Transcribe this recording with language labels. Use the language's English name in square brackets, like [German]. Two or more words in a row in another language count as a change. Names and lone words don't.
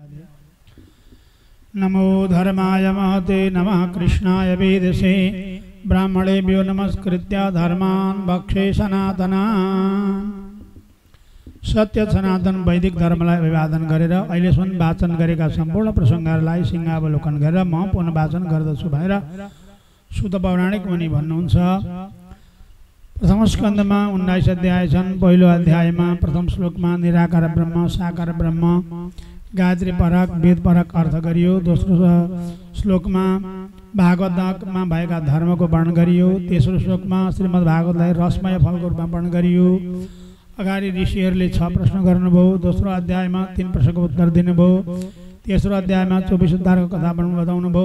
[Sanskrit] नमो धर्माय महते नमः कृष्णाय वेदसे ब्राह्मणेभ्यो नमस्कृत्य धर्मान् भक्षे सनातनान्। [Nepali] सत्य सनातन वैदिक धर्मलाई अभिवादन गरेर अहिलेसम्म वाचन गरेका सम्पूर्ण प्रसङ्गहरूलाई सिंहावलोकन गरेर म पुनः वाचन गर्दछु भनेर सुत पौराणिक मुनि भन्नुहुन्छ। प्रथम स्कन्धमा 19 अध्याय छन्। पहिलो अध्यायमा प्रथम श्लोकमा निराकार ब्रह्म साकार ब्रह्म गायत्री परक वेद परक अर्थ गरियो। दोस्रो श्लोकमा भागवतमा भएका धर्मको वर्णन गरियो। तेस्रो श्लोकमा श्रीमद् भागवतलाई रसमय फलको रूपमा वर्णन गरियो। अगाडि ऋषिहरूले 6 प्रश्न गर्नुभयो। दोस्रो अध्यायमा 3 प्रश्नको उत्तर दिनुभयो। तेस्रो अध्यायमा 24 उद्धारको कथा बताउनु भयो।